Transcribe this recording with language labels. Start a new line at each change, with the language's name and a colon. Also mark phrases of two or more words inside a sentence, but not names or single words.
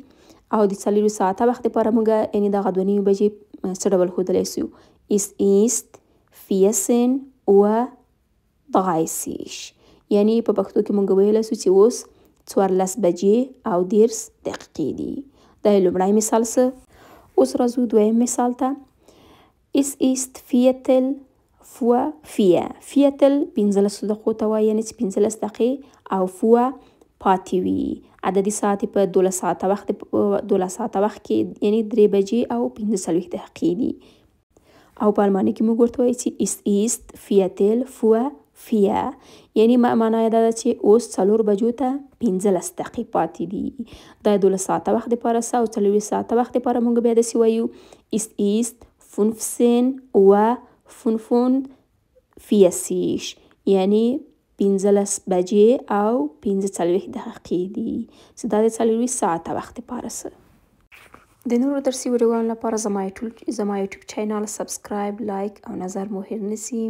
Pashto: او د 40 ساعته وخت لپاره موږ یعنی دغه 2 نیمې بجې څه ډول ښودلی سو.
German: es ist 14 Uhr 30
Pashto: یعنی په پښتو کې موږ ویلی سو چې اوس 14 بجې او 10 دقیقې دي. دا یې لومړی مثال څه. اوس راځو دویم مثال ته.
German: Es ist Viertel vor 4.
Pashto: Viertel 15 دقیقو ته وایي یعنې چې 15 دقیقې او فوه پاتې وي. عددي ساعت په 12 ساعته وخت کې یعنې 3 بجې او 45 دقیقې دي. او په الماني کې موږ ورته وایو چې
German: es ist Viertel vor 4
Pashto: یعنی معنا یې دا ده چې اوس 4 بجو ته 15 دقیقې پاتې دي. دا 12 ساعته وخت لپاره څه او 40 ساعته وخت لپاره موږ بیا داسې وایو
German: es ist 15 Uhr 45
Pashto: یعنی 15 بجې او 45 دقیقې دي چې دا د 40 ساعته وخت لپاره څه. د نورو درسي ویډیوګانو لپاره زما یوټیوب چینل سبسکرایب، لایک او نظر مو هېر نسي.